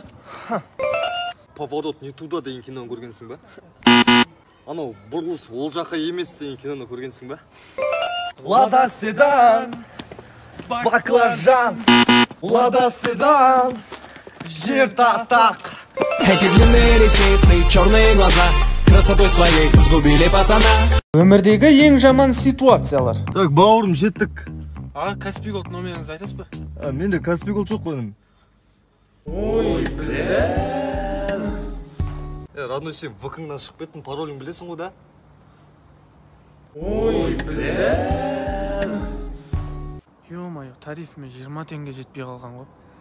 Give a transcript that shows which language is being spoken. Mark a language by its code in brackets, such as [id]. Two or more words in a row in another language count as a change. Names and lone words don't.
[ru] Поворот не туда [kk] деген киноны көргенсің ба? Анау бұрылыс ол жаққа емес деген киноны көргенсің ба? Лада седан, баклажан, Лада седан, жер татақ. [ru] Эти длинные ресницы, черные глаза, красотой своей сгубили пацана. [kk] өмірдегі ең жаман ситуациялар. Так, бауырым, жеттік. Аға, Каспий Голд номеріңізді айтасыз ба? Менде Каспий Голд жоқ қойдым. Ой, Родной, сен ВК-ңнан шығып кеттің, паролін білесің ғой да? Ё-майо, тарифіме 20 теңге жетпей қалған ғой.